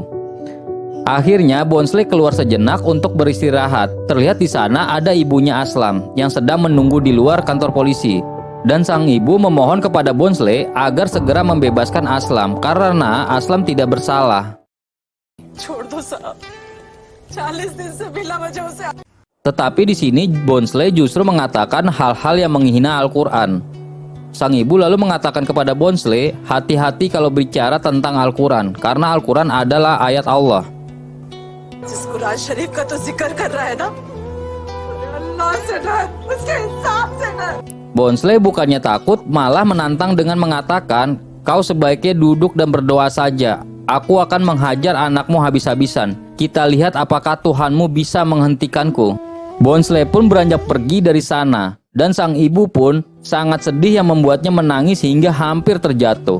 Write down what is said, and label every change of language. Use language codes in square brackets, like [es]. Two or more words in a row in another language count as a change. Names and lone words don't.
[id] Akhirnya Bonsle keluar sejenak untuk beristirahat. Terlihat di sana ada ibunya Aslam yang sedang menunggu di luar kantor polisi. Dan sang ibu memohon kepada Bonsle agar segera membebaskan Aslam karena Aslam tidak bersalah. [hi] छोड़ दो साहब, 40 दिन से बिना वजह से। [id] Tetapi di sini Bonsley justru mengatakan hal-hal yang menghina Al-Quran. Sang ibu lalu mengatakan kepada Bonsley, hati-hati kalau bicara tentang Al-Quran, karena Al-Quran adalah ayat Allah. [hi] जिस कुरान शरीफ का तो जिक्र कर रहा है ना, अल्लाह से डर, उसके हिसाब से डर। [id] Bonsley bukannya takut, malah menantang dengan mengatakan, kau sebaiknya duduk dan berdoa saja. Aku akan menghajar anakmu habis-habisan. Kita lihat apakah Tuhanmu bisa menghentikanku. Bonsley pun beranjak pergi dari sana, dan sang ibu pun sangat sedih yang membuatnya menangis hingga hampir terjatuh.